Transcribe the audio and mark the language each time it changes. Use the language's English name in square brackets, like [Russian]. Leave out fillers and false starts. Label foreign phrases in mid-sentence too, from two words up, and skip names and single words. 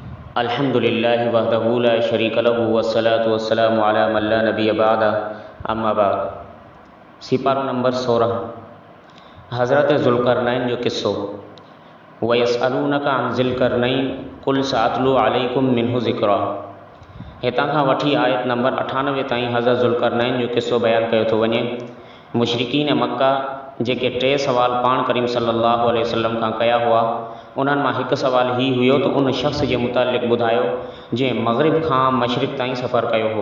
[Arabic] الحمد لله وحده لا شريك له والصلاة والسلام على من لا نبي بعده أما بعد. [Sindhi] सिपारो नंबर 16 हज़रत ज़ुल्करनैन जो किस्सो। [Arabic] ويسألونك عن ذي القرنين قل سأتلو عليكم منه ذكرا. [Sindhi] हितां खां वठी आयत नंबर 98 ताईं हज़रत ज़ुल्करनैन जो किस्सो बयान कयो थो वञे। मुशरिकीन मक्का जेके 3 सवाल पाण करीम [Arabic] صلى الله عليه وسلم [Sindhi] खां कया हुआ, उन्हनि मां हिकु सवाल ही हुयो त उन शख़्स जे मुतालिक़ ॿुधायो जंहिं मग़रिब खां मशरिक़ ताईं सफ़र कयो हो।